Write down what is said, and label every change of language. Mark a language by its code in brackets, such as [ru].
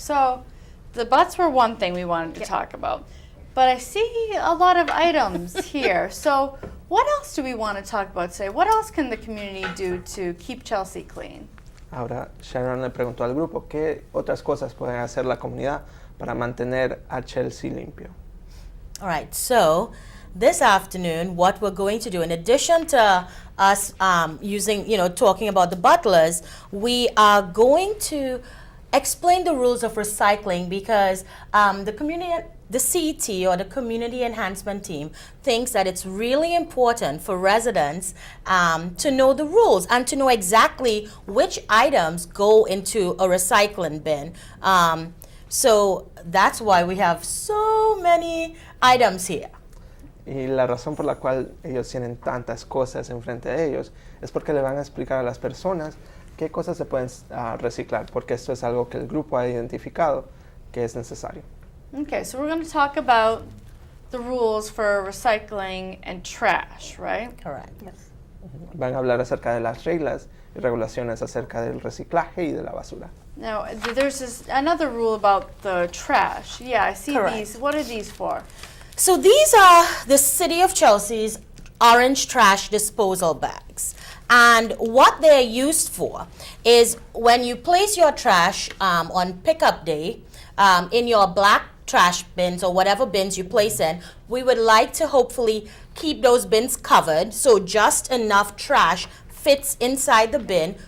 [en] So the butts were one thing we wanted to talk about, but I see a lot of items here. So what else do we want to talk about today? What else can the community do to keep Chelsea clean? [es] Ahora, Sharon le preguntó al grupo qué otras cosas puede hacer la comunidad para mantener a Chelsea limpio. [en] All right, so this afternoon, what we're going to do, in addition to us talking about the butlers, we are going to explain the rules of recycling, because the CET, or the Community Enhancement Team, thinks that it's really important for residents to know the rules and to know exactly which items go into a recycling bin. So that's why we have so many items here. [es] Y la razón por la cual ellos tienen tantas cosas enfrente de ellos es porque le van a explicar a las personas qué cosas se pueden reciclar, porque esto es algo que el grupo ha identificado que es necesario. [en] Okay, so we're going to talk about the rules for recycling and trash, right? Correct. Yes. [es] Van a hablar acerca de las reglas y regulaciones acerca del reciclaje y de la basura. [en] Now, there's another rule about the trash. Yeah, I see Correct. these. What are these for? So these are the City of Chelsea's orange trash disposal bags. And what they're used for is when you place your trash on pickup day in your black trash bins or whatever bins you place in, we would like to hopefully keep those bins covered so just enough trash fits inside the bin.